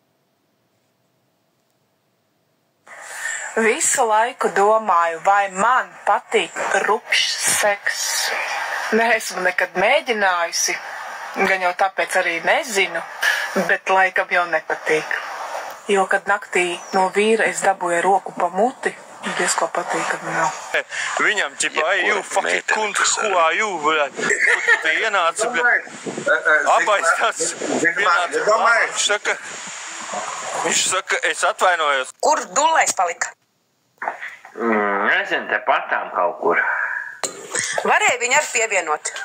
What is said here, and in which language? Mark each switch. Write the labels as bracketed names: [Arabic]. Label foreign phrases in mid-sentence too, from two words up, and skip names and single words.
[Latvian] Visu laiku domāju, vai man patīk rupšs seks. Neesmu nekad mēģinājusi, gan jau tāpēc arī nezinu, bet laikam jau nepatīk. Jo, kad naktī no vīra es dabūju roku pa muti, diez ko patīk, kad nav. Viņam ķipa, [English] you fucking kunt, who are you, [Latvian] bļaļ? Kur tu te ienāci, bļaļ? Abais tāds ienāca. Viņš saka, es atvainojos. Kur dullais palika? Nezinu, te patām kaut kur. Varēja viņu arī pievienot.